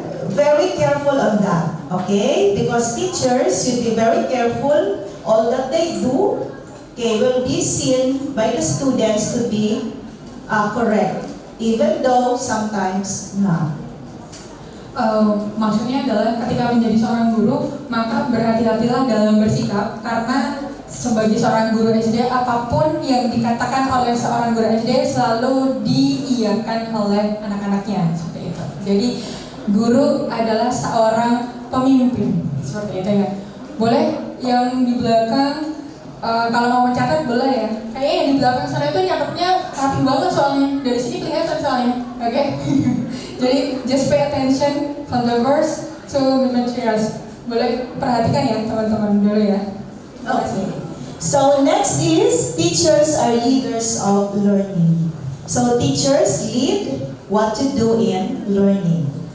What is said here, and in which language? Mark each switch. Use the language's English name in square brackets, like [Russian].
[English] Very careful on that, okay? Because teachers should be very careful. All that they do, okay, will be seen by the students to be correct, even though sometimes not. [Indonesian] Maksudnya adalah ketika menjadi seorang guru, maka berhati-hatilah dalam bersikap, karena sebagai seorang guru SD, apapun yang dikatakan oleh seorang guru SD selalu diiyakan oleh anak-anaknya, seperti itu. Jadi guru adalah seorang pemimpin, seperti itu ya. Boleh yang di belakang, kalau mau mencatat boleh ya. Kayaknya yang di belakang sana itu nyatetnya rapi banget soalnya, dari sini kelihatan soalnya, oke? Jadi [English] just pay attention from the verse to the materials. [Indonesian] Boleh perhatikan ya teman-teman dulu ya. [English] Okay. So next is teachers are leaders of learning. So teachers lead what to do in learning.